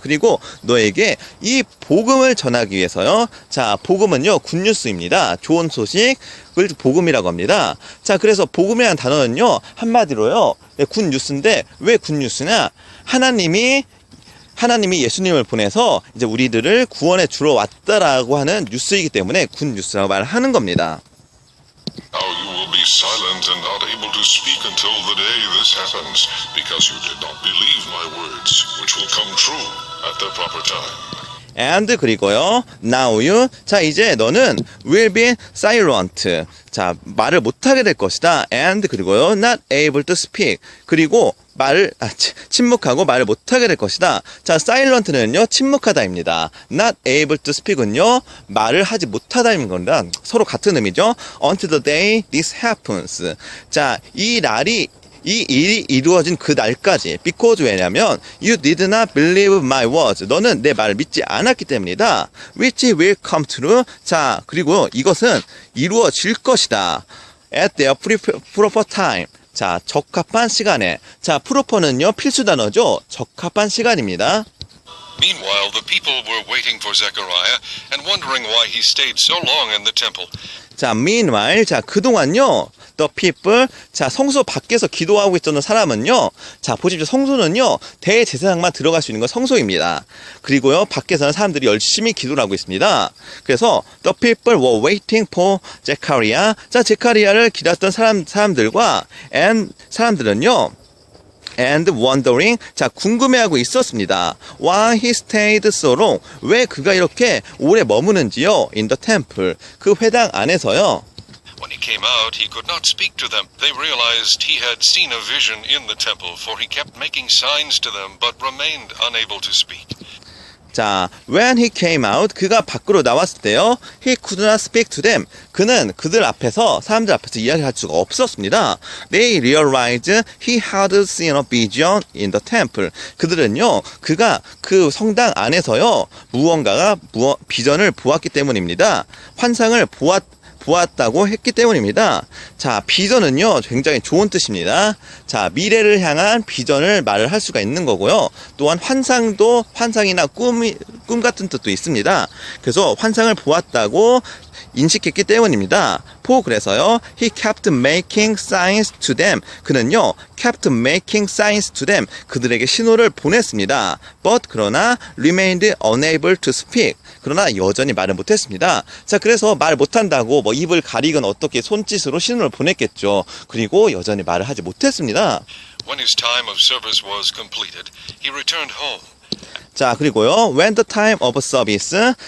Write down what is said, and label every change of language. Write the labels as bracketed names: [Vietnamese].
[Korean] 그리고 너에게 이 복음을 전하기 위해서요. 자, 복음은요. 굿뉴스입니다. 좋은 소식을 복음이라고 합니다. 자, 그래서 복음이라는 단어는요. 한마디로요. 굿뉴스인데 왜 굿뉴스냐? 하나님이 예수님을 보내서 이제 우리들을 구원해 주러 왔다라고 하는 뉴스이기 때문에 굿뉴스라고 말하는 겁니다. [English] Now you will be silent and not able to speak until the day this happens, because you did not believe my words, which will come true at their proper time. and 그리고요. now you. [Korean] 자, 이제 너는 [English] will be silent. [Korean] 자, 말을 못하게 될 것이다. [English] and 그리고요. not able to speak. [Korean] 그리고 침묵하고 말을 못하게 될 것이다. 자, silent는요, 침묵하다입니다. not able to speak은요, 말을 하지 못하다인 겁니다. 서로 같은 의미죠. [English] until the day this happens. [Korean] 자, 이 일이 이루어진 그 날까지. [English] because 왜냐면 you did not believe my words. [Korean] 너는 내 말을 믿지 않았기 때문이다. [English] which will come true. [Korean] 자, 그리고 이것은 이루어질 것이다. [English] at their proper time. 자, [Korean] 적합한 시간에. 자, 프로퍼는요, 필수 단어죠. 적합한 시간입니다. [English] Meanwhile, the people were waiting for Zechariah and wondering why he stayed so long in the temple. [Korean] 자, meanwhile, 자, 그동안요, [English] the people, [Korean] 자, 성소 밖에서 기도하고 있었던 사람은요, 자, 보십시오. 성소는요, 대제사장만 들어갈 수 있는 건 성소입니다. 그리고요, 밖에서는 사람들이 열심히 기도를 하고 있습니다. [English] 그래서, the people were waiting for Zechariah. [Korean] 자, 제카리아를 기다렸던 사람들과, and 사람들은요, and wondering, 자, 궁금해하고 있었습니다. [English] Why he stayed so long? [Korean] 왜 그가 이렇게 오래 머무는지요? [English] In the temple, [Korean] 그 회당 안에서요. [English] When he came out, he could not speak to them. They realized he had seen a vision in the temple, for he kept making signs to them, but remained unable to speak. 자, when he came out, [Korean] 그가 밖으로 나왔을 때요, [English] he could not speak to them. [Korean] 그는 그들 앞에서, 사람들 앞에서 이야기할 수가 없었습니다. [English] They realized he had seen a vision in the temple. [Korean] 그들은요, 그가 그 성당 안에서요, 무언가가 비전을 보았기 때문입니다. 환상을 보았다고 했기 때문입니다. 자, 비전은요, 굉장히 좋은 뜻입니다. 자, 미래를 향한 비전을 말을 할 수가 있는 거고요. 또한 환상이나 꿈 같은 뜻도 있습니다. 그래서 환상을 보았다고 인식했기 때문입니다. [English] 그래서요, he kept making signs to them. 그는요, kept making signs to them. [Korean] 그들에게 신호를 보냈습니다. [English] But 그러나 remained unable to speak. [Korean] 그러나 여전히 말을 못했습니다. 자, 그래서 말 못한다고 뭐 입을 가리건 어떻게 손짓으로 신호를 보냈겠죠. 그리고 여전히 말을 하지 못했습니다. [English] When his time of service was completed, he returned home. 자, 그리고요, when the time of service.